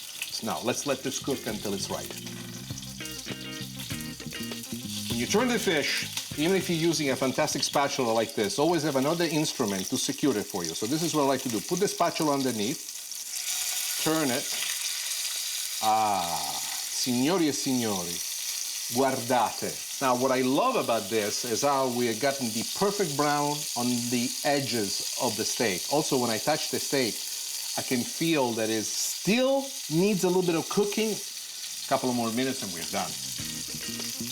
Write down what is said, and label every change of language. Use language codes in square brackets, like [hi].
[en] So now, let's let this cook until it's right. When you turn the fish, even if you're using a fantastic spatula like this, always have another instrument to secure it for you. So this is what I like to do. Put the spatula underneath, turn it. [it] Ah, signori e signori, guardate. [en] Now, what I love about this is how we are getting the perfect brown on the edges of the steak. Also, when I touch the steak, I can feel that it still needs a little bit of cooking. A couple of more minutes and we're done.